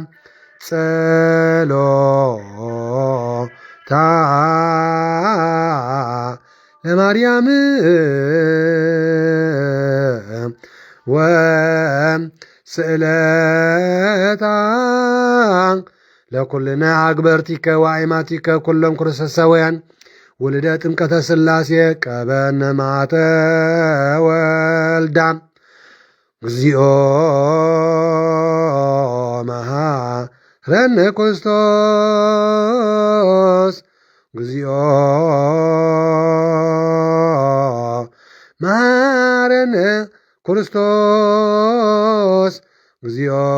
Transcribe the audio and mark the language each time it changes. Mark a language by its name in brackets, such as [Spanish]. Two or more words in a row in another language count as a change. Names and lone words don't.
[Geez] ጸሎታ ለማርያም ወስእለታ ለኩልነ አግበርቲከ ወአይማቲከ ኩሎም ክርስቶሳውያን ውልደ ጥምቀተ ሥላሴ ቀበነ ማተ ወልዳ እግዚኦ መሐረነ ክርስቶስ እግዚኦ መሐረነ ክርስቶስ እግዚኦ